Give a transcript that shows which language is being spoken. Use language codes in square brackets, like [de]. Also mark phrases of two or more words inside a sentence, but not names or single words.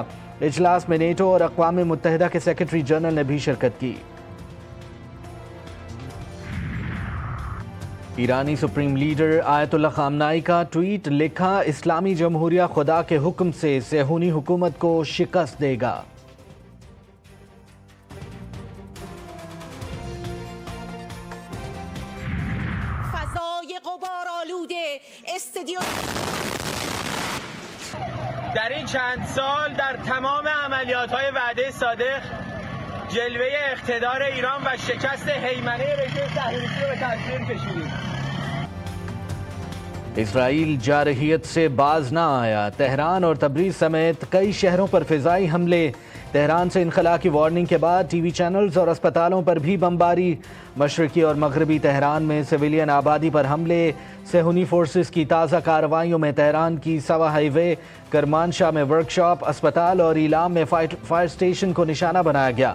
[ur] اجلاس میں نیٹو اور اقوام متحدہ کے سیکرٹری جنرل نے بھی شرکت کی۔ ایرانی سپریم لیڈر آیت اللہ خامنائی کا ٹویٹ، لکھا اسلامی جمہوریہ خدا کے حکم سے صہیونی حکومت کو شکست دے گا۔ [fa] فضای غبار آلود استادیوم در این چند سال در تمام عملیات‌های وعده صادق جلوه اقتدار ایران و شکست هیمنه رژیم صهیونیستی رو به تصویر کشیدیم۔ [ur] اسرائیل جارحیت سے باز نہ آیا، تہران اور تبریز سمیت کئی شہروں پر فضائی حملے۔ تہران سے انخلا کی وارننگ کے بعد ٹی وی چینلز اور اسپتالوں پر بھی بمباری۔ مشرقی اور مغربی تہران میں سویلین آبادی پر حملے۔ صہیونی فورسز کی تازہ کارروائیوں میں تہران کی سوا ہائی وے، کرمانشاہ میں ورکشاپ، اسپتال اور ایلام میں فائر اسٹیشن کو نشانہ بنایا گیا۔